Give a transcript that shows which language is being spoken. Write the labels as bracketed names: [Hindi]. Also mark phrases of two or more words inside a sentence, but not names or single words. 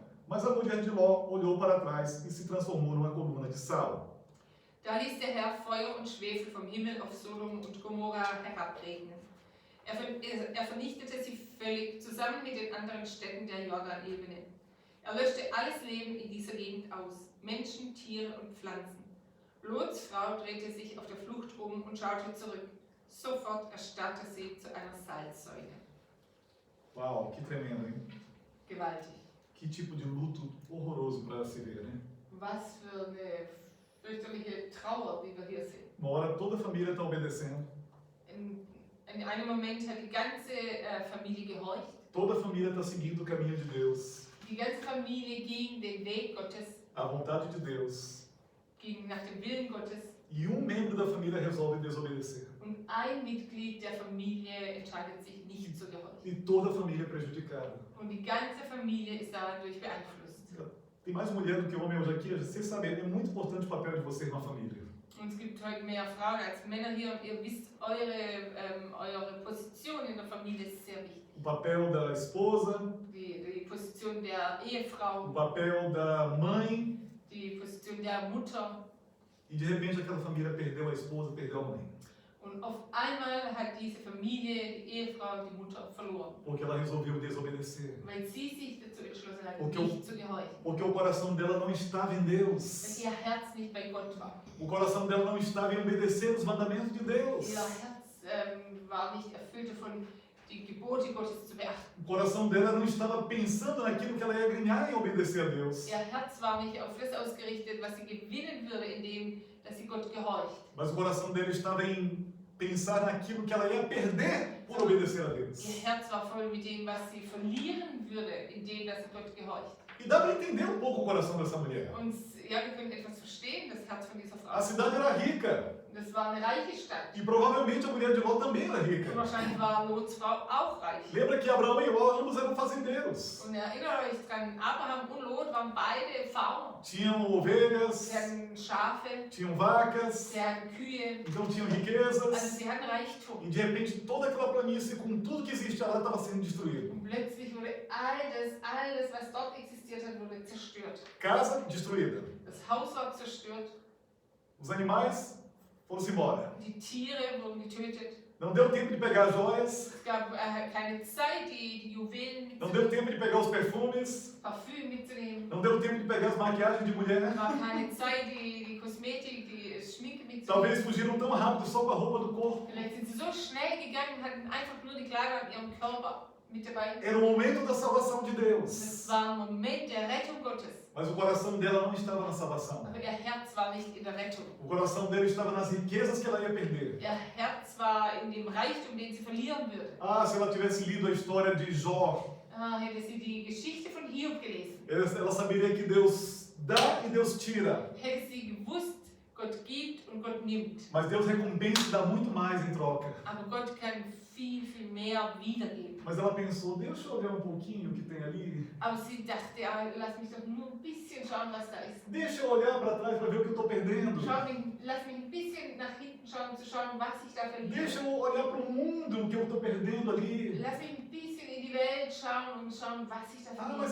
[Portuguese] Mas a mulher de Ló olhou para trás e se transformou numa coluna de sal. [German] Da ließ der Herr Feuer und Schwefel vom Himmel auf Sodom und Gomorra herabregnen. Er vernichtete sie völlig, zusammen mit den anderen Städten der Jordanebene. Er löschte alles Leben in dieser Gegend aus, Menschen, Tiere und Pflanzen. Lots Frau drehte sich auf der Flucht um und schaute zurück. Sofort erstarrte sie zu einer Salzsäule. [Portuguese] Uau, que tremendo, hein? [German] Gewaltig. [Portuguese] Que tipo de luto horroroso para se ver, né? [German] Was für eine fürchterliche Trauer, wie wir hier sehen. [Portuguese] Uma hora toda a família está obedecendo, [German] In einem Moment hat die ganze Familie gehorcht. [Portuguese] toda a família está seguindo o caminho de Deus, [German] Die ganze Familie ging den Weg Gottes, [Portuguese] a vontade de Deus, [German] ging nach dem Willen Gottes. [Portuguese] e um membro da família resolve desobedecer. [German] Und ein Mitglied der Familie entscheidet sich nicht zu gehorchen. [Portuguese] E toda a família é prejudicada. [German] Und die ganze Familie ist dadurch beeinflusst. [Portuguese] Tem mais mulher do que homem hoje aqui, vocês sabem, é muito importante o papel de vocês na família. [German] Und es gibt heute mehr Frauen als Männer hier und ihr wisst, eure Position in der Familie ist sehr wichtig. [Portuguese] O papel da esposa, [German] Die Position der Ehefrau, [Portuguese] o papel da mãe, [German] die Position der Mutter. [Portuguese] e de repente aquela família perdeu a esposa, perdeu a mãe. [German] Und auf einmal hat diese Familie, die Ehefrau, die Mutter verloren, [Portuguese] porque ela resolveu desobedecer. [German] weil sie sich dazu entschlossen hat, Okay. nicht zu gehorchen, [Portuguese] Porque o coração dela não estava em [German] weil [Portuguese] Deus. [German] ihr Herz nicht bei Gott war. [Portuguese] O coração dela não estava em obedecer os mandamentos de Deus. [German] Ihr Herz war nicht erfüllt davon, die Gebote Gottes zu beachten. [Portuguese] O coração dela não estava pensando naquilo que ela ia ganhar em obedecer a Deus. [German] Ihr Herz war nicht auf das ausgerichtet, was sie gewinnen würde, indem dass sie Gott gehorcht. [Portuguese] Mas o coração dela estava em pensar naquilo que ela ia perder por obedecer a Deus. [German] Ihr Herz war voll mit dem, was sie verlieren würde, indem dass sie Gott gehorcht. [Portuguese] E dá para entender um pouco o coração dessa mulher. [German] Und ja, wir können etwas verstehen, das Herz von dieser [Portuguese] A [German] Frau. [Portuguese] cidade era rica. [German] Das war eine reiche Stadt. [Portuguese] E provavelmente a mulher de Ló também era [German] Und [Portuguese] rica. [German] wahrscheinlich war Lots Frau auch reich. [Portuguese] Lembra que Abraão e Ló ambos eram fazendeiros. [German] Und erinnert euch dran, Abraham und Lot waren beide Farmer. [Portuguese] Tinham ovelhas, [German] Sie hatten Schafe, [Portuguese] tinham vacas, [German] sie hatten Kühe, [Portuguese] então tinham [German] also [Portuguese] riquezas. [German] sie hatten Reichtum. [Portuguese] E de repente toda aquela planície com tudo que existia lá estava sendo destruído. [German] Und plötzlich wurde alles, was dort existiert hat, wurde zerstört. [Portuguese] Casa destruída. [German] Das Haus war zerstört, [Portuguese] Os animais foram-se embora. [German] die Tiere wurden getötet. [Portuguese] Não deu tempo de pegar as joias, [German] Es gab keine Zeit, die Juwelen [Portuguese] não [German] mitzunehmen, [Portuguese] deu tempo de pegar os perfumes, [German] Parfüm mitzunehmen. [Portuguese] não deu tempo de pegar as maquiagens de mulher. [German] Es war keine Zeit, die Kosmetik, die Schminke mitzunehmen. [Portuguese] Talvez fugiram tão rápido só com a roupa do corpo. [German] Vielleicht sind sie so schnell gegangen und hatten einfach nur die Kleider an ihrem Körper mit dabei. [Portuguese] Era o momento da salvação de [German] Das [Portuguese] Deus. [German] war ein Moment der Rettung Gottes. [Portuguese] Mas o coração dela não estava na salvação. [German] Aber ihr Herz war nicht in der Rettung. [Portuguese] O coração dela estava nas riquezas que ela ia perder. [German] Ihr Herz war in dem Reichtum, den sie verlieren würde. [Portuguese] Ah, se ela tivesse lido a história de Jó, [German] Hätte sie die Geschichte von Hiob gelesen, [Portuguese] ela saberia que Deus dá e Deus tira. [German] hätte sie gewusst, Gott gibt und Gott nimmt. [Portuguese] Mas Deus recompensa e dá muito mais em troca. [German] Aber Gott kann viel, viel mehr wiedergeben. [Portuguese] Mas ela pensou, deixa eu olhar um pouquinho o que tem ali. [German] Aber sie dachte, ja, lass mich doch nur ein bisschen schauen, was da ist. [Portuguese] Deixa eu olhar para trás para ver o que eu estou perdendo. [German] Lass mich ein bisschen nach hinten schauen, um zu schauen, was ich da [Portuguese] Deixa [German] verliere. [Portuguese] eu olhar para o mundo, o que eu estou perdendo ali. [German] Lass mich ein bisschen in die Welt schauen und schauen, was ich da [Portuguese] Ah, mas